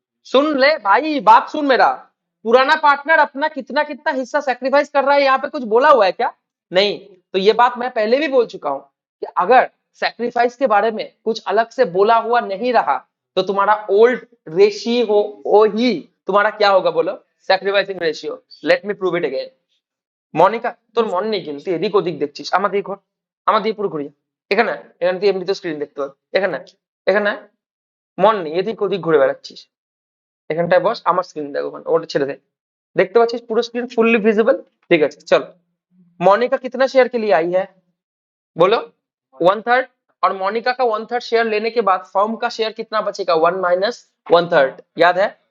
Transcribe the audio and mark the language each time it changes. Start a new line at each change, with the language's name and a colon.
Hindi: सुन ले भाई, बात सुन मेरा, पुराना पार्टनर अपना कितना कितना हिस्सा सैक्रिफाइस कर रहा है, यहाँ पे कुछ बोला हुआ है क्या? नहीं। तो ये बात मैं पहले भी बोल चुका हूं कि अगर सैक्रिफाइस के बारे में कुछ अलग से बोला हुआ नहीं रहा, तो तुम्हारा ओल्ड रेशियो ही तुम्हारा क्या होगा बोलो, sacrificing ratio.
English: Let me prove it again.
Bangla: Monika তোর মন নেই কিন্তু এদিক ওদিক দেখছিস, আমার দিকে ঘর, আমার দিকে পুরো ঘুরিয়ে, এখানে এখানে তুই এমনিতে স্ক্রিন দেখতে পাবি, এখানে এখানে মন নেই, এদিক ওদিক ঘুরে বেড়াচ্ছিস, এখানটায় বস, আমার স্ক্রিন দেখো, ওখানে ওটা ছেড়ে দে, দেখতে পাচ্ছিস পুরো স্ক্রিन
Hindi: फुल्ली विजिबल? ठीक है चलो, मोनिका कितना शेयर के लिए आई है बोलो, 1/3। और मोनिका का 1/3 शेयर लेने के बाद फर्म का शेयर कितना बचेगा, 1 माइनस 1/3, याद है?